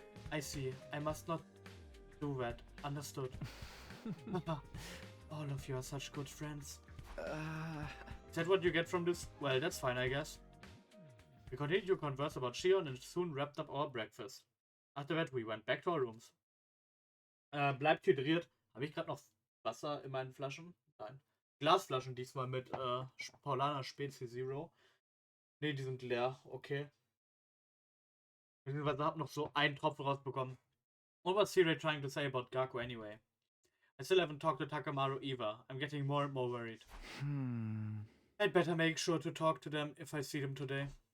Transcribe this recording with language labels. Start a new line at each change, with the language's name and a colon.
English: I see, I must not do that. Understood. All of you are such good friends. Is that what you get from this? Well, that's fine, I guess. We continued to converse about Shion and soon wrapped up our breakfast. After that, we went back to our rooms.
German: Bleibt hydriert. Habe ich gerade noch Wasser in meinen Flaschen? Nein. Glasflaschen diesmal mit Paulaner Spezi Zero. Ne, die sind leer. Okay. Beziehungsweise habe noch so einen Tropfen rausbekommen.
English: What was Sirei trying to say about Gaku anyway? I still haven't talked to Takemaru either. I'm getting more and more worried. I'd better make sure to talk to them if I see them today.